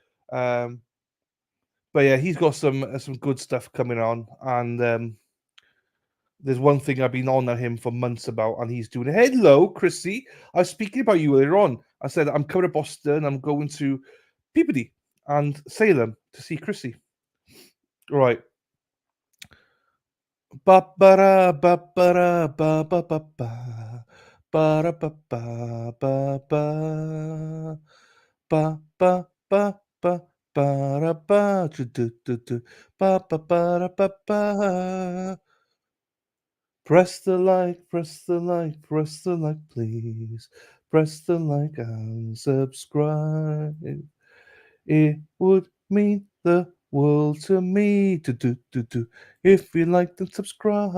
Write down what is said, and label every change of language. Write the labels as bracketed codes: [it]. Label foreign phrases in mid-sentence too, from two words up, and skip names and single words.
[en] But yeah, he's got some good stuff coming on, and there's one thing I've been on at him for months about, and he's doing it. Hello, Chrissy. I was speaking about you earlier on. I said I'm coming to Boston. I'm going to Peabody and Salem to see Chrissy. Right. Ba ba ra ba ba ra ba ba ba ba ba ra ba ba ba ba ba ba ba ba ba ra ba do do do do ba ba ba ra ba ba. Press the like, press the like, press the like, please. Press the like and subscribe. It would mean the world to me. Do, do, do, do. If you like, then subscribe.